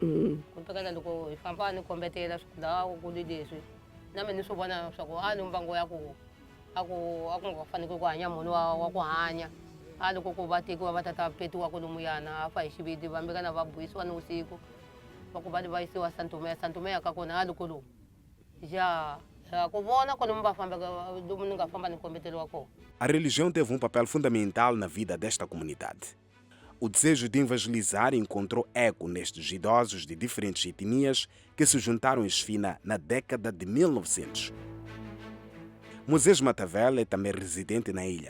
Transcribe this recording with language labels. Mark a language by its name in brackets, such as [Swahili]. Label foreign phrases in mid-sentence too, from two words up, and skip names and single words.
[Tsonga] Kumbeka loko hi famba ni kombetela laha ku leswi na mina ni swi vona swa ku ni mbango ya ku a ku nga fanekele ku hanya munhu wa ku hanya. Loko ku va tekiwa va tata petiwa kolomuyana a fa hi xiviti vambeka na va buyisiwa ni vusiku va ku va yisiwa Santomeya ka kona loko lowu ja ku vona quando va famba lomu ni nga famba ni kombeteliwa kona. [Portuguese] A religião teve um papel fundamental na vida desta comunidade. O desejo de evangelizar encontrou eco nestes idosos de diferentes etnias que se juntaram em Esfina na década de 1900. Moisés Matavel é também residente na ilha.